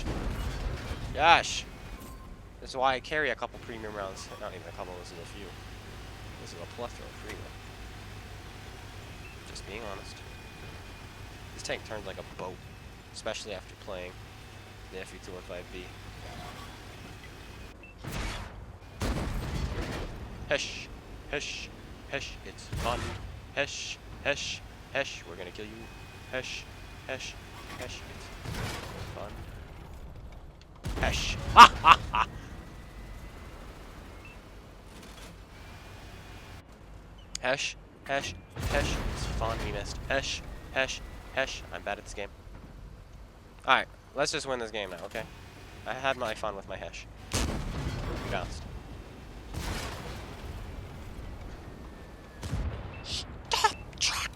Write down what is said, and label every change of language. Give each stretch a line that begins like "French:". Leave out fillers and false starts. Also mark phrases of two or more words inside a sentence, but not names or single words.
English: Yash! This is why I carry a couple premium rounds. Not even a couple, this is a few. This is a plethora of free one. Just being honest. This tank turns like a boat, especially after playing the FE215B. Hesh! Hesh! Hesh! It's fun! Hesh! Hesh! Hesh! We're gonna kill you! Hesh! Hesh! Hesh! It's fun! Hesh! Ha ha ha! Hesh! Hesh! Hesh! It's fun! We missed! Hesh! Hesh! Hesh! I'm bad at this game. Alright, let's just win this game now, okay? I had my fun with my Hesh. We bounced. Stop